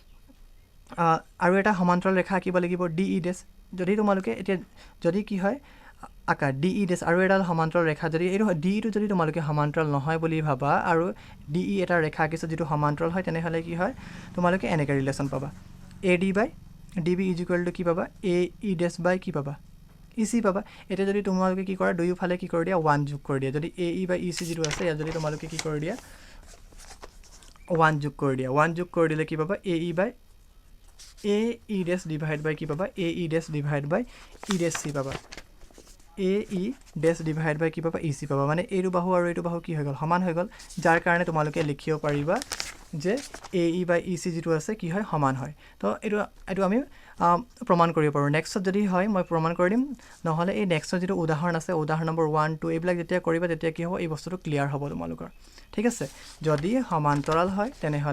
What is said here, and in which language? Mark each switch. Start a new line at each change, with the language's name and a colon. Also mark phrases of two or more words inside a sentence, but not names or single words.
Assamese: আৰু এটা সমান্তৰাল ৰেখা আঁকিব লাগিব DE ডেশ যদি তোমালোকে এতিয়া যদি কি হয় আকা DE ডেশ আৰু এটা সমান্তৰাল ৰেখা যদি এই DE টো যদি তোমালোকে সমান্তৰাল নহয় বুলি ভাবা আৰু DE এটা ৰেখা আঁকিছে যেটো সমান্তৰাল হয় তেনেহলে কি হয় তোমালোকে এনেকৈ ৰিলেচন পাবা AD বাই DB কি পাবা AE ডেশ বাই কি পাবা EC পাবা এটা যদি তোমালোকে কি কৰা দুয়ো ফালে কি কৰি দিয়া 1 যোগ কৰি দিয়া যদি AE বাই EC যেটো আছে ইয়াত যদি তোমালোকে কি কৰি দিয়া 1 যোগ কৰি দিয়া 1 যোগ কৰি দিলে কি পাবা AE বাই
English: AE dash divided by
Assamese: কি পাবা
English: AE dash divided by E dash C
Assamese: পাবা
English: AE dash divided by
Assamese: কি পাবা EC পাবা মানে এইটো বাহু আৰু এইটো বাহু কি হৈ গল সমান হৈ গল যাৰ কাৰণে তোমালোকে লিখিব পাৰিবা যে AE by EC যেটো আছে কি হয় সমান হয় তো এটো আমি প্ৰমাণ কৰিব পাৰো নেক্সট যদি হয় মই প্ৰমাণ কৰি দিম নহলে এই নেক্সট যেটো উদাহৰণ আছে উদাহৰণ নম্বৰ 1 2 এইবিলাক যেতিয়া কৰিবা তেতিয়া কি হ'ব এই বস্তুটো ক্লিয়াৰ হ'ব তোমালোকৰ ঠিক আছে যদি সমান্তৰাল হয় তেনেহলে